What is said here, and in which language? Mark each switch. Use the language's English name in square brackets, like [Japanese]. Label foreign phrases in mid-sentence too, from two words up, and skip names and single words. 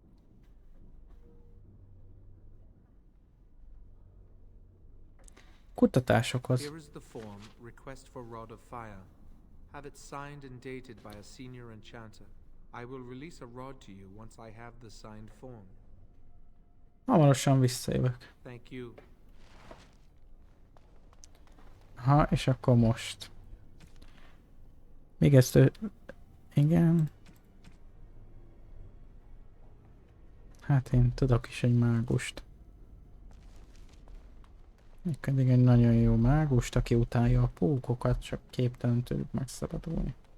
[Hungarian] Kutatásokhoz. [English] Here is the form, request for Rod of Fire. Have it signed and dated by a senior enchanter. I will release a rod to you once I have the signed form. [Hungarian] Hamarosan visszajövök. [English] Thank you. [Hungarian] Ha, és akkor most. Még ezt igen. Hát én tudok is egy mágust. Pedig egy nagyon jó mágust, aki utálja a pókokat, csak képtelen tőlük megszabadulni.